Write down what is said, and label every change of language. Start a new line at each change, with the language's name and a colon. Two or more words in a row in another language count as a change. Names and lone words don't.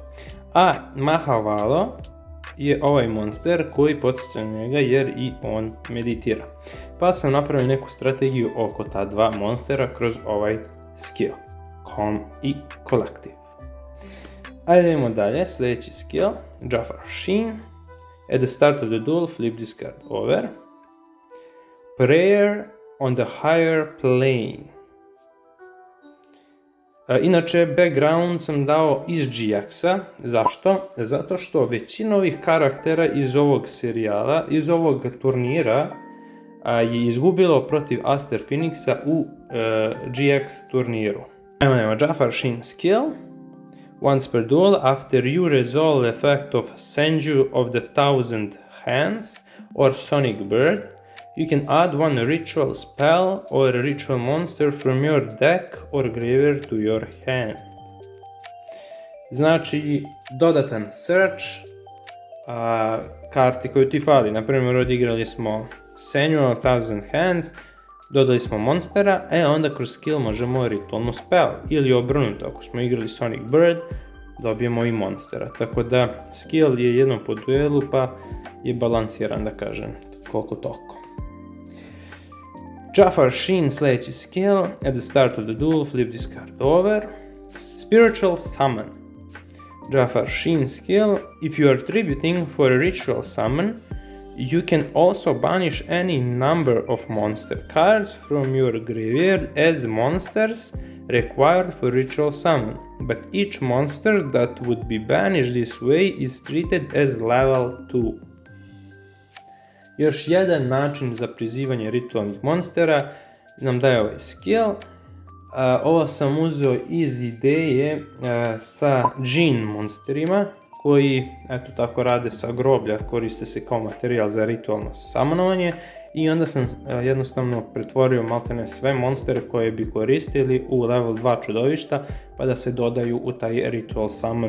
Bosnian: A Mahavalo je ovaj monster koji podsjeća na njega jer i on meditira. Pa sam napravio neku strategiju oko ta dva monstera kroz ovaj skill, Calm i Collective. Ajde idemo dalje, sljedeći skill, Jafar Sheen.
English: At the start of the duel, flip this card over. Prayer on the higher plane.
Bosnian: Inače, background sam dao iz GX-a. Zašto? Zato što većina ovih karaktera iz ovog serijala, iz ovog turnira, je izgubilo protiv Aster Phoenixa u GX turniru. Ajmo, Jafar Sheen skill.
English: Once per duel, after you resolve the effect of Senju of the Thousand Hands or Sonic Bird, you can add one ritual spell or a ritual monster from your deck or graveyard to your hand.
Bosnian: Znači, dodatan search karti koju ti fali. Naprimjer, odigrali smo Senju of Thousand Hands, dodali smo monstera, onda kroz skill možemo ritualno spell, ili obrnuto, ako smo igrali Sonic Bird, dobijemo i monstera, tako da skill je jednom po duelu, pa je balansiran, da kažem, koliko toliko.
English: Jafar Sheen sljedeći skill, at the start of the duel, flip this card over. Spiritual Summon. Jafar Sheen skill, if you are tributing for a ritual summon, you can also banish any number of monster cards from your graveyard as monsters required for ritual summon, but each monster that would be banished this way is treated as level 2.
Bosnian: Još jedan način za prizivanje ritualnih monstera nam daje ovaj skill. Ovo sam uzeo iz ideje sa džin monsterima, koji eto tako rade sa groblja, koriste se kao materijal za ritualno summonovanje i onda sam jednostavno pretvorio maltene sve monstere koje bi koristili u level 2 čudovišta pa da se dodaju u taj
English: ritual summon.